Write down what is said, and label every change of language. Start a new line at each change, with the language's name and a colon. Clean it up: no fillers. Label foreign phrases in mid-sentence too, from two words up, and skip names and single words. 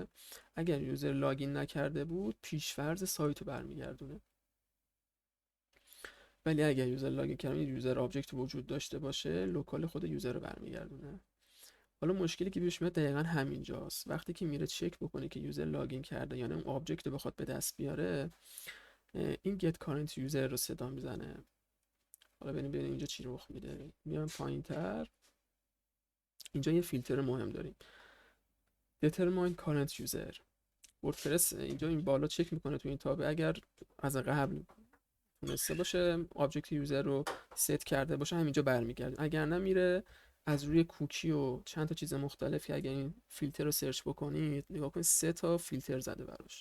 Persian: اگر
English: user login
Persian: نکرده بود پیشفرض سایت رو برمیگردونه، ولی اگر یوزر لاگین کرده
English: user object
Persian: وجود داشته باشه، لوکال خود یوزر رو برمیگردونه. حالا مشکلی که پیش میاد دقیقا همینجاست. وقتی که میره چک بکنه که
English: user login
Persian: کرده یعنی اون آبجکت رو بخواد به دست بیاره، این
English: get current user
Persian: رو صدا میزنه. حالا ببینیم اینجا چی رخ میده. میام پایینتر، اینجا یه فیلتر مهم داریم،
English: determine current user.
Persian: وردپرس اینجا این بالا چک میکنه تو این تابه، اگر از قبل تونسته باشه آبجکت یوزر رو ست کرده باشه همینجا برمیگرده، اگر نه میره از روی کوکی و چند تا چیز مختلفی، اگر این فیلتر رو سرچ بکنید نگاه کنید 3 تا فیلتر زده براش.